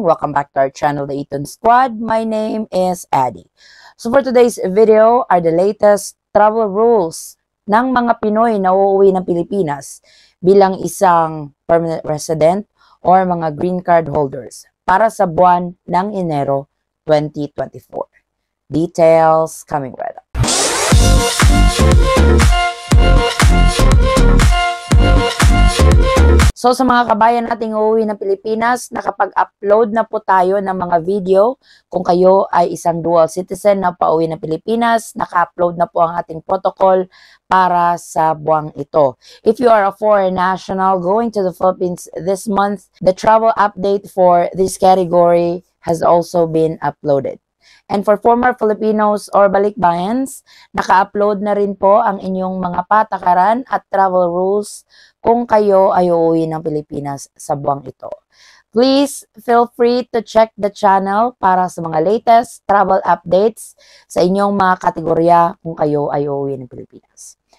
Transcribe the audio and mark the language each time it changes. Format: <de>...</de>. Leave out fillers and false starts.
<en>Welcome back to our channel, The Eton Squad. My name is Addie. So for today's video are the latest travel rules</en> <tl>ng mga Pinoy na uuwi ng Pilipinas bilang isang</tl> <en>permanent resident or mga green card holders</en> <tl>para sa buwan ng Enero</tl> <en>2024. Details coming right up.</en> <tl>So sa mga kabayan nating uuwi ng Pilipinas, nakapag-upload na po tayo ng mga video. Kung kayo ay isang dual citizen na pauwi ng Pilipinas, naka-upload na po ang ating protocol para sa buwang ito.</tl> <en>If you are a foreign national going to the Philippines this month, the travel update for this category has also been uploaded. And for former Filipinos or balikbayans,</en> <tl>naka-upload na rin po ang inyong mga patakaran at travel rules kung kayo ay uuwi ng Pilipinas sa buwang ito.</tl> <en>Please feel free to check the channel</en> <tl>para sa mga</tl> <en>latest travel updates</en> <tl>sa inyong mga kategorya kung kayo ay uuwi ng Pilipinas.</tl>